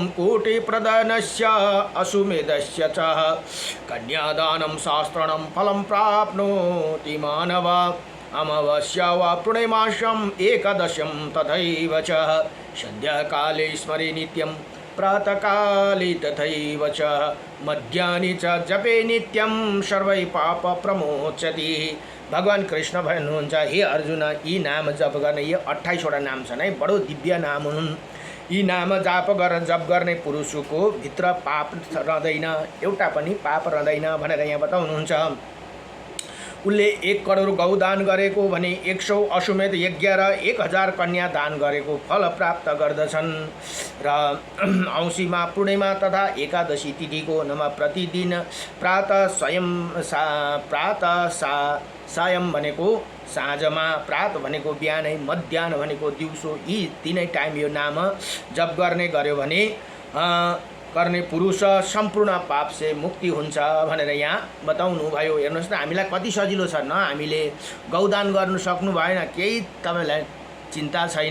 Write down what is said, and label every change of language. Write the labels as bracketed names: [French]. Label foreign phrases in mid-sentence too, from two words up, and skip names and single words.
[Sanskrit] कोटिप्रदानस्य अश्वमेधस्य च कन्यादानं शास्त्रणं फलं प्राप्नोति मानव अमावास्या वा पूर्णिमास्याम् एकादश्यं तथैव च सन्ध्याकाले स्मरे नित्यं प्रातःकाले तथैव च मध्याह्ने च जपे नित्यं सर्वै पाप प्रमोचति। [Nepali] भगवान कृष्ण भन्नुहुन्छ हे अर्जुन यी नाम जप गर्ने यो 28 वटा नाम छन् है, बडो दिव्य नाम हुन्। यी नाम जप गर्ने पुरुषको भित्र पाप रहँदैन, एउटा पनि पाप रहँदैन भनेर यहाँ बताउनुहुन्छ। उसले 1 करोड गौ दान गरेको भने 100 अश्वमेध यज्ञ र 1000 कन्या दान गरेको फल प्राप्त गर्दछन्। र औँसीमा पूर्णिमा तथा एकादशी तिथिको नमा प्रतिदिन प्रातः सायं भनेको साँझमा, प्रात भनेको बिहानै, मध्याह्न भनेको दिउँसो, यी तीनै टाइम यो नाम जप गर्ने गर्यो भने गर्ने पुरुष सम्पूर्ण पाप से मुक्ति हुन्छ भनेर यहाँ बताउनु भयो। हेर्नुहोस् न हामीलाई कति सजिलो छ न, हामीले गौदान गर्नु सक्नु भएन, केही तपाईलाई चिन्ता छैन।